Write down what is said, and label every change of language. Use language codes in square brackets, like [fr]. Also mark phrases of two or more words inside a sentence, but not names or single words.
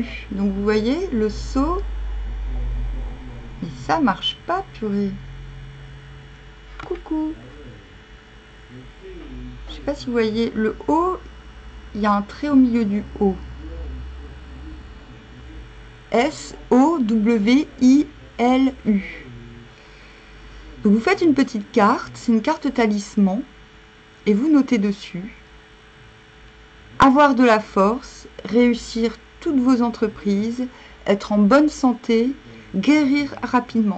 [fr] Donc vous voyez le so. Mais ça marche pas, purée. Coucou. Je sais pas si vous voyez le O, il y a un trait au milieu du O. S-O-W-I-L-U. M-O-W-I-L-U. Donc vous faites une petite carte, c'est une carte talisman, et vous notez dessus avoir de la force, réussir toutes vos entreprises, être en bonne santé, guérir rapidement.